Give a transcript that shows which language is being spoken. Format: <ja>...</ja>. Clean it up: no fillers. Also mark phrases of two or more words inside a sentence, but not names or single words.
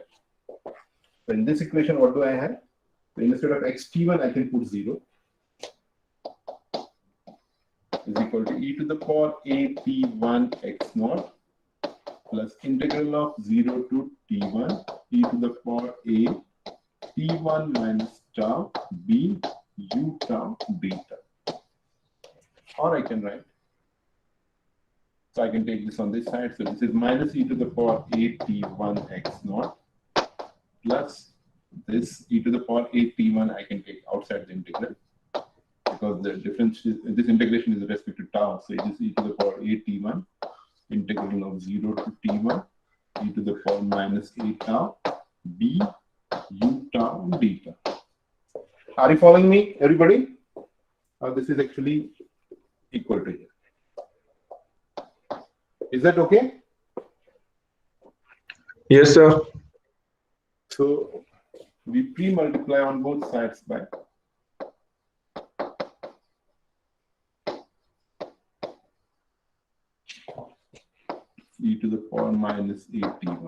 <en>So in this equation, what do I have? So instead of xt1, I can put 0 is equal to e to the power a t1 x naught plus integral of 0 to t1 e to the power a t1 minus tau b u tau beta. Or I can write, so I can take this on this side. So this is minus e to the power a t1 x naught plus this e to the power a t1 I can take outside the integral, because the difference is, this integration is with respect to tau. So it is e to the power a t1 integral of 0 to t1 e to the power minus a tau b u tau beta. Are you following me, everybody? This is actually equal to here. Is that okay? Yes, sir. So we pre-multiply on both sides by e to the power minus 81.</en>